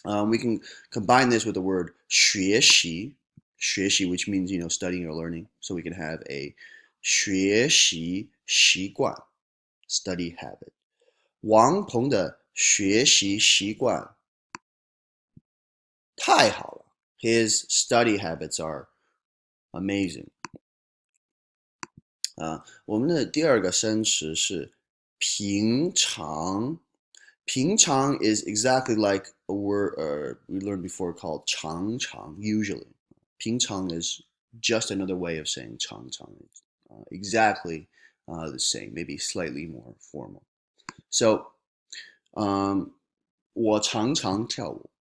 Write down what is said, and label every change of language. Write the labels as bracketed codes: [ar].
[en] We can combine this with the word 学习, which means studying or learning. So we can have a 学习习惯, study habit. [zh] 王鹏的学习习惯太好了. [en] His study habits are amazing. [zh] 我们的第二个生词是平常. [en] 平常 is exactly like a word we learned before called 常常, usually. 平常 is just another way of saying 常常. Exactly the same, maybe slightly more formal. [zh] So, 我常常跳舞.